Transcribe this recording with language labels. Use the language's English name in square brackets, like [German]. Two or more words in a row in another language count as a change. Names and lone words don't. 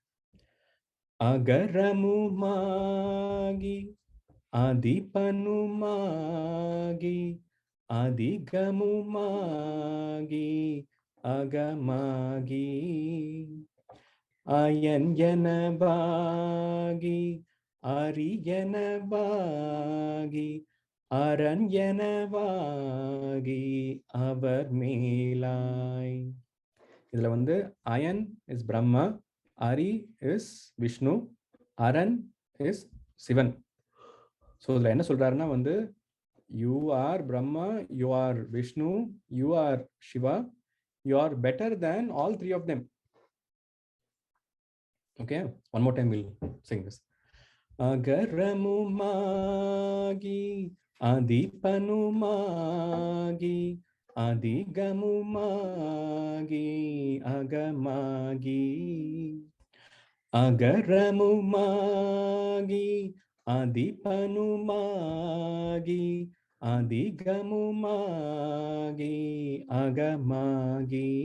[Tamil] அகரமும் ஆகி, அதிபனும் ஆகி, அதிகமும் ஆகி, அகமாகி. அயனானவாகி, அரியானவாகி, அரனானவாகி, அவர் மேலாய். இதுல வந்து [English] Ayan is Brahma, Ari is Vishnu, Aran is Sivan. [Tamil] ஸோ இதில் என்ன சொல்றாருன்னா வந்து [English] you are Brahma, you are Vishnu, you are Shiva, you are better than all three of them. Okay, one more time we'll sing this. [Tamil] அகரமும் ஆகி, அதிபனும் ஆகி, அதிகமும் ஆகி, அகமாகி. அகரமும் ஆகி, அதிபனும் ஆகி, அதிகமும் ஆகி, அகமாகி.